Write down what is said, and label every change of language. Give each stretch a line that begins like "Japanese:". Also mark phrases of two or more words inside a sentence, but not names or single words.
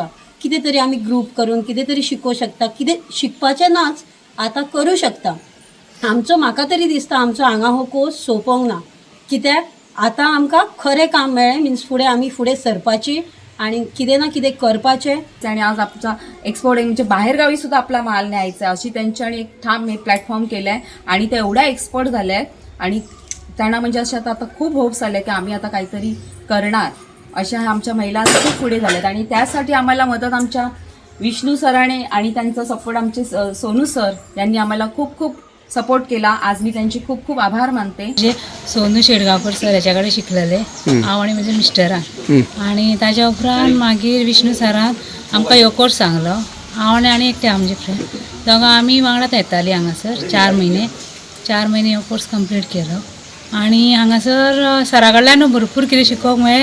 Konkani: कितें तरी आमी ग्रूप करून कितें तरी शिकोवं शकता, कितें शिकपाचें नाच आतां करूं शकता। म्हाका तरी दिसता आमचो हांगा हो कोर्स सोंपोंक ना, कित्याक आतां आमकां खरें काम मेळ्ळें। मिन्स फुडें आमी फुडें सरपाची आणि कितें ना कितें करपाचें।
Marathi: आणि आज आमचा एक्सपोर्ट म्हणजे बाहेरगावी सुद्धा आपला माल न्यायचा अशी त्यांच्यानी एक ठाम प्लॅटफॉर्म केलं आहे आणि ते एवढ्या एक्सपर्ट झाले आहेत आणि त्यांना म्हणजे अशा आता खूप होप्स आले की आम्ही आता काहीतरी करणार, अशा आमच्या महिला खूप पुढे झाल्यात आणि त्यासाठी आम्हाला मदत आमच्या विष्णू सराने आणि त्यांचा सपोर्ट आमचे सोनू सर यांनी आम्हाला खूप खूप सपोर्ट केला। आज मी त्यांचे खूप खूप आभार मानते।
Konkani: म्हणजे सोनू शेडगावकर सर याच्याकडे शिकलेले हांव आनी म्हजे मिस्टरान, आणि ताच्या उपरांत मागीर विष्णू सरान आमकां हो कोर्स सांगलो। हांव आनी एकटे आमचे फ्रेंड दोगां आमी वांगडाच येतालीं हांगासर 4 म्हयने हो कोर्स कंप्लीट केलो। आणि हांगासर सरा कडल्यान भरपूर कितें शिकोवंक मेळ्ळें।